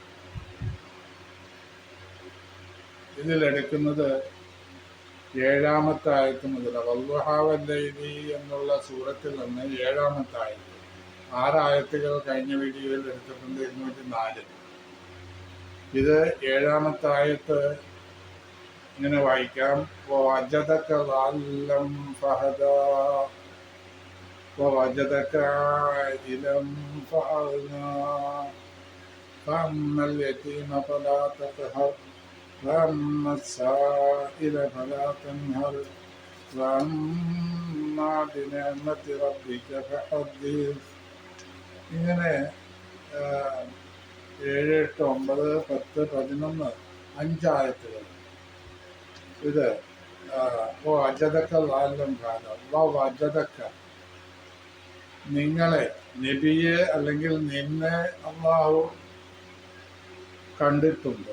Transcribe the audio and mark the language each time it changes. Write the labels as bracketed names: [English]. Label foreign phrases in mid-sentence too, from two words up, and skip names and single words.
[Malayalam] ഇതിലെടുക്കുന്നത് 7-ാമത്തെ ആയത്ത് മുതൽ [Arabic] والضحى والليل [Malayalam] എന്നുള്ള സൂറത്തിൽ നിന്ന് 7-ാമത്തെ ആയത്ത്. 6 ആയത്തുകൾ കഴിഞ്ഞ വീഡിയോയിൽ എടുത്തിട്ടുണ്ട്. 204. ഇത് 7-ാമത്തെ ആയത്ത് ഇങ്ങനെ വായിക്കാം. [Arabic] ووجدك ضالا فهدى ووجدك عائلا فأغنى فأما اليتيم فلا تقهر وأما السائل فلا تنهر وأما بنعمة ربك فحدث. [Malayalam] ഇങ്ങനെ 7, 8, 9, 10, 11, 5 ആയത്തുകൾ. ഇത് [Arabic] ووجدك ضالا فهدى ووجدك [Malayalam] നിങ്ങളെ, നബിയെ അല്ലെങ്കിൽ നിന്നെ അല്ലാഹു കണ്ടിട്ടുണ്ട്.